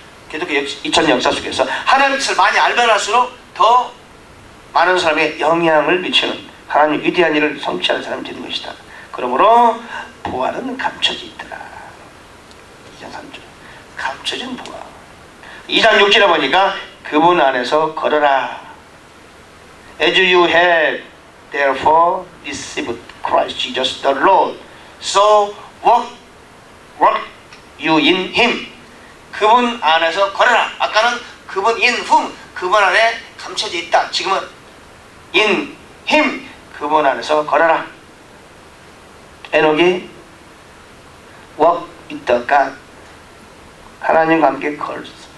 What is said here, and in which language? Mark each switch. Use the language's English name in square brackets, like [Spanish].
[Korean] 기독교 2000년 역사 속에서 하나님의 뜻을 많이 알면 할수록 더 많은 사람에게 영향을 미치는 하나님 위대한 일을 성취하는 사람이 되는 것이다. 그러므로 부활은 감춰져 있더라. 2장 3절 감춰진 부활. 2장 6절에 보니까 그분 안에서 걸어라. [English] As you have therefore received Christ Jesus the Lord, so walk you in Him. [Korean] 그분 안에서 걸어라. 아까는 그분 [English] in whom, [Korean] 그분 안에 감춰져 있다. 지금은 [English] in Him, [Korean] 그분 안에서 걸어라. 에녹이 [English] walk with the God, [Korean] 하나님과 함께 걸었어.